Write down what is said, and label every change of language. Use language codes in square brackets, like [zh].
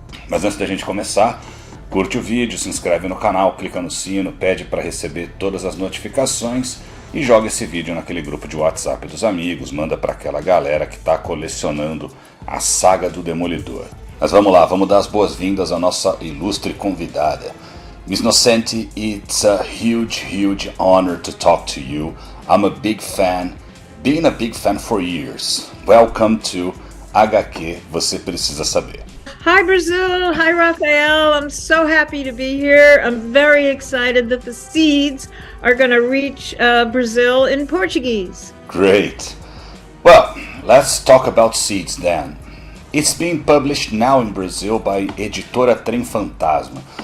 [pt] Mas antes da gente começar, curte o vídeo, se inscreve no canal, clica no sino, pede para receber todas as notificações e joga esse vídeo naquele grupo de WhatsApp dos amigos, manda para aquela galera que está colecionando a saga do Demolidor. Mas vamos lá, vamos dar as boas-vindas à nossa ilustre convidada. [en] Miss Nocenti, it's a huge honor to talk to you. I'm a big fan, been a big fan for years. Welcome to HQ Você Precisa Saber. Hi Brazil, hi Rafael, I'm so happy to be here. I'm very excited that the seeds are going to reach Brazil in Portuguese. Great. Well, let's talk about Seeds then. It's being published now in Brazil by Editora Trem Fantasma.